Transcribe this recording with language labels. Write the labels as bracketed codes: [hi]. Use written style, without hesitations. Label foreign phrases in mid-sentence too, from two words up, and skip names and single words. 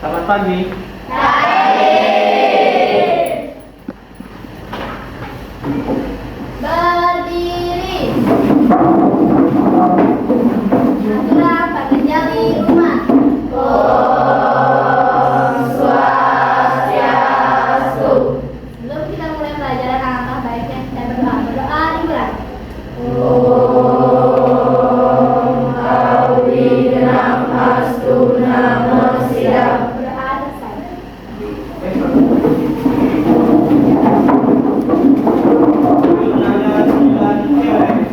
[id] pagi. Baik. Berdiri. Aturan pengenjali rumah. [sa] Om Swastiastu. [id] Sebelum kita mulai pelajaran, alangkah baiknya kita berdoa. Berdoa dimulai. [sa] Om Awinam Astu Namo Siddham. [id] Berdoa selesai. Jurnalnya 9 cewek.